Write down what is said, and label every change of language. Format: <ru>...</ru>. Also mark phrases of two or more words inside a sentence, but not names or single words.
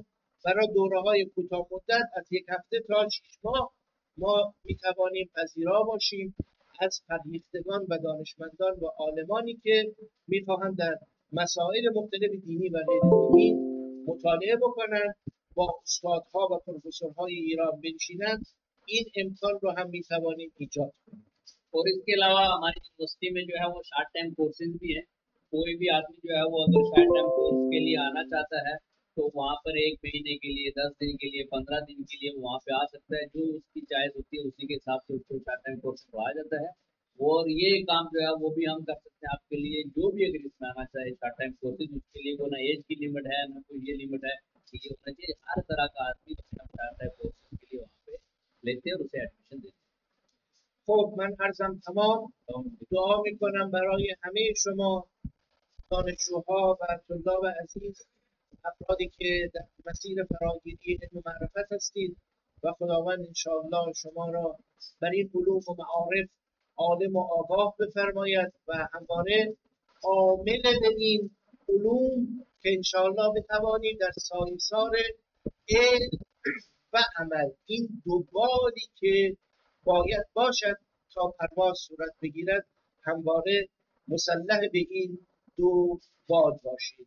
<fa>برای دوره های کوتاه مدت از 1 هفته تا 6 ماه ما میتوانیم پذیرا باشیم از فرهیختگان و دانشمندان و عالمانی که میخواهند در مسائل مختلف دینی و غیر دینی مطالعه بکنن، با استادها و پروفسورهای ایران بنشینند. این امکان رو هم میتوانیم ایجاد کنیم.</fa> <hi>और इसके अलावा हमारी यूनिवर्सिटी में जो है वो</hi> <en>short time courses</en> <hi>भी हैं। कोई भी आदमी जो है वो अगर</hi> <en>short time course</en> <hi>के लिए आना चाहता है तो वहाँ पर 1 महीने के लिए, 10 दिन के लिए, 15 दिन के लिए वहाँ पे आ सकता है। जो उसकी चॉइस होती है उसी के हिसाब से उसको</hi> <en>short time course</en> <hi>पढ़ाया जाता है। और ये काम जो है वो भी हम कर सकते हैं आपके लिए। जो भी अगर इसमें आना चाहे</hi> <en>short time courses,</en> <hi>उसके लिए वो ना एज की लिमिट है ना कोई ये लिमिट है, ये होना चाहिए हर तरह का आदमी</hi> <en>short time courses</en> <hi>के लिए वहाँ पे लेते हैं और उसे एडमिशन देते हैं।</hi> <fa>خب من عرضم تمام. دعا میکنم برای همه شما دانشجوها و طلاب عزیز، افرادی که در مسیر فراگیری علم و معرفت هستید و خداوند انشاءالله شما را بر این علوم و معارف عالم و آگاه بفرماید و همواره عامل این علوم که انشاءالله بتوانید در سایسار علم و عمل این دو بالی که باید باشد تا پرواز صورت بگیرد همواره مسلح به این دو بال باشید.</fa>